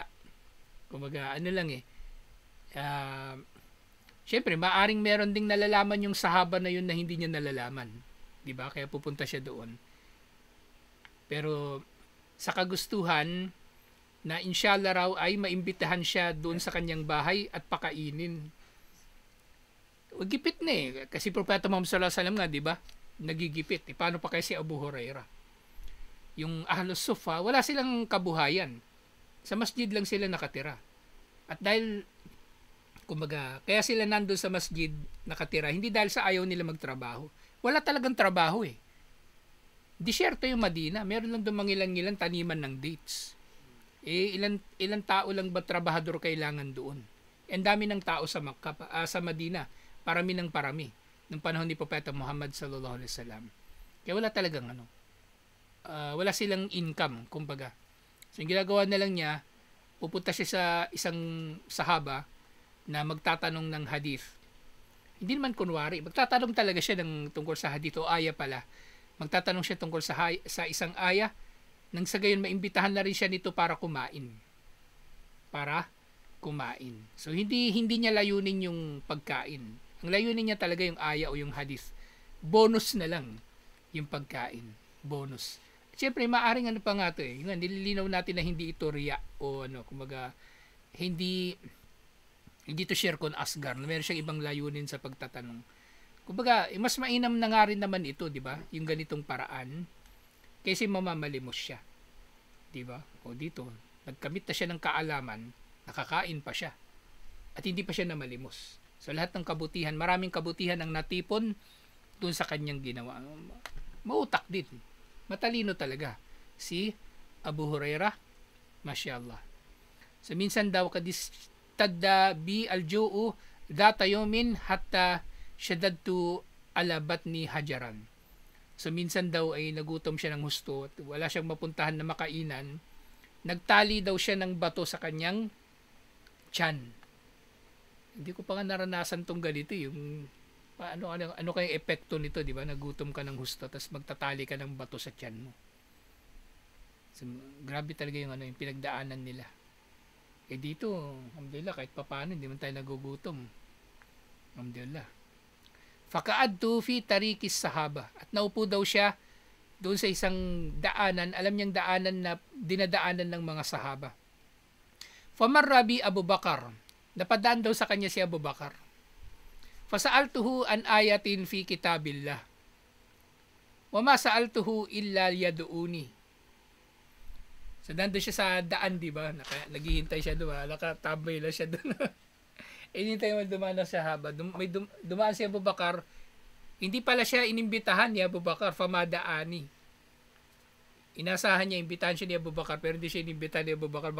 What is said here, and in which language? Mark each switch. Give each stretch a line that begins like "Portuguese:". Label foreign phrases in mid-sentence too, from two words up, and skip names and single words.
Filipino: Kumaga lang siyempre maaring meron ding nalalaman yung sahaba na yun na hindi niya nalalaman. 'Di ba? Kaya pupunta siya doon. Pero sa kagustuhan na inshallah raw ay maimbitahan siya doon sa kanyang bahay at pakainin. Gipit na kasi Propeta Muhammad
Arabic: صلى الله عليه وسلم
Filipino: nga, 'di ba? Nagigipit. Paano pa kaya si Abu Huraira? Yung Ahlus Sufa, wala silang kabuhayan. Sa masjid lang sila nakatira. At dahil, kumbaga, kaya sila nandun sa masjid nakatira, hindi dahil sa ayaw nila magtrabaho. Wala talagang trabaho Disyerto yung Madina. Meron lang doon mangilan-ngilan taniman ng dates. Ilan tao lang ba trabahador kailangan doon? Ang dami ng tao sa sa Madina, parami ng parami ng panahon ni Propeta Muhammad
Arabic: صلى الله عليه وسلم.
Filipino: Kaya wala talagang wala silang income, kumbaga. So yung ginagawa na lang niya, pupunta siya sa isang sahaba na magtatanong ng hadith. Hindi naman kunwari, magtatanong talaga siya tungkol sa hadith o aya pala. Magtatanong siya tungkol sa isang aya, nang sa gayon maimbitahan na rin siya nito para kumain. So hindi niya layunin yung pagkain. Ang layunin niya talaga yung aya o yung hadith. Bonus na lang yung pagkain. Bonus. Siyempre, maaring pa nga ito eh. Yung nililinaw natin na hindi ito riya o kumbaga, hindi to
Arabic: شرك أصغر.
Filipino: Meron siyang ibang layunin sa pagtatanong. Kumbaga, mas mainam na nga rin naman ito, di ba? Yung ganitong paraan. Kasi mamamalimos siya. Di ba? O dito, nagkamit na siya ng kaalaman, nakakain pa siya. At hindi pa siya namalimos. So lahat ng kabutihan, maraming kabutihan ang natipon dun sa kanyang ginawa. Mautak din. Matalino talaga. Si Abu Hurairah, masyaallah. So minsan daw
Arabic: قد اشتد بي الجوع ذات يوم حتى شددت على بطني حجرا.
Filipino: So minsan daw ay nagutom siya ng husto at wala siyang mapuntahan na makainan. Nagtali daw siya ng bato sa kanyang tiyan. Hindi ko pa nga naranasan tong ganito yung ano kayang epekto nito, di ba? Nagutom ka ng husto tapos magtatali ka ng bato sa tiyan mo. So, grabe talaga yung pinagdaanan nila. Eh dito, alhamdulillah, kahit papaano hindi man tayo nagugutom. Alhamdulillah.
Arabic: فقعدت في طريق الصحابة.
Filipino: At naupo daw siya doon sa isang daanan, alam niyang daanan na dinadaanan ng mga sahaba.
Arabic: فمر بي أبو بكر.
Filipino: Napadaan daw sa kanya si Abu Bakar.
Arabic: فسألته عن آية في كتاب الله. وما سألته إلا يدعوني.
Filipino: So nandun siya sa daan, di ba? Naghihintay siya doon, nakatambay lang siya doon. Hinintay mo dumaan na sahaba. Dumaan si Abu Bakar. Hindi pala siya inimbitahan ni Abu Bakar, famadaani. Inasahan niya, imbitahan siya ni Abu Bakar, pero hindi siya inimbitahan ni Abu Bakar.